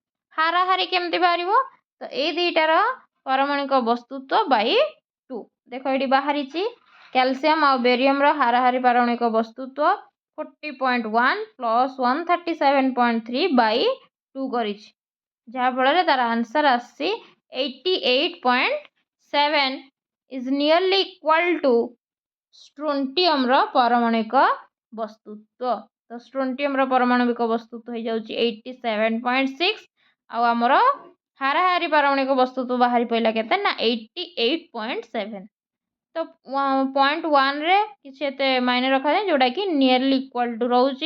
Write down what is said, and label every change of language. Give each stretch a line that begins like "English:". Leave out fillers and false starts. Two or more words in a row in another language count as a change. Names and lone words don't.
Odia: ହାରାହାରି କେମିତି ବାହାରିବ ତ ଏଇ ଦୁଇଟାର ପାରମାଣିକ ବସ୍ତୁତ୍ୱ ବାଇ 2। ଦେଖ ଏଠି ବାହାରିଛି କ୍ୟାଲସିୟମ ଆଉ ବେରିୟମର ହାରାହାରି ପାରମାଣିକ ବସ୍ତୁତ୍ୱ 40.1 ପ୍ଲସ୍ 137.3 ବାଇ 2 କରିଛି, ଯାହାଫଳରେ ତାର ଆନ୍ସର ଆସିଛି 88.7
English: is nearly equal to
Odia: ଷ୍ଟ୍ରୋଣ୍ଟିୟମର ପାରମାଣିକ ବସ୍ତୁତ୍ୱ। ତ ଷ୍ଟ୍ରୋଣ୍ଟିୟମର ପାରମାଣବିକ ବସ୍ତୁତ୍ୱ ହେଇଯାଉଛି 87.6 ଆଉ ଆମର ହାରାହାରି ପାରମାଣିକ ବସ୍ତୁତ୍ୱ ବାହାରି ପଡ଼ିଲା କେତେ ନା 88.7। ତ 0.1ରେ କିଛି ଏତେ ମାଇନେ ରଖାଯାଏ ଯେଉଁଟାକି
English: nearly equal to
Odia: ରହୁଛି।